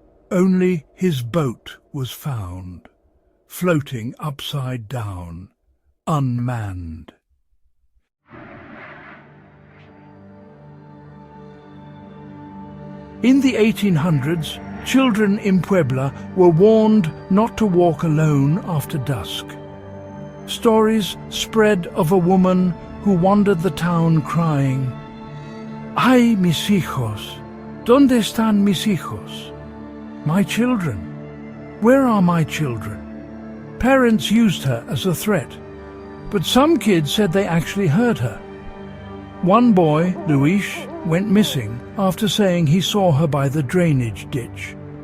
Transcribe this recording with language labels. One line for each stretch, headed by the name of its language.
English: Only his boat was found, floating upside down, unmanned. In the 1800s, children in Puebla were warned not to walk alone after dusk. Stories spread of a woman who wandered the town crying,
Spanish: "Ay, mis hijos, ¿dónde están mis hijos?
English: My children, where are my children?" Parents used her as a threat, but some kids said they actually heard her. One boy, Luis, went missing after saying he saw her by the drainage ditch.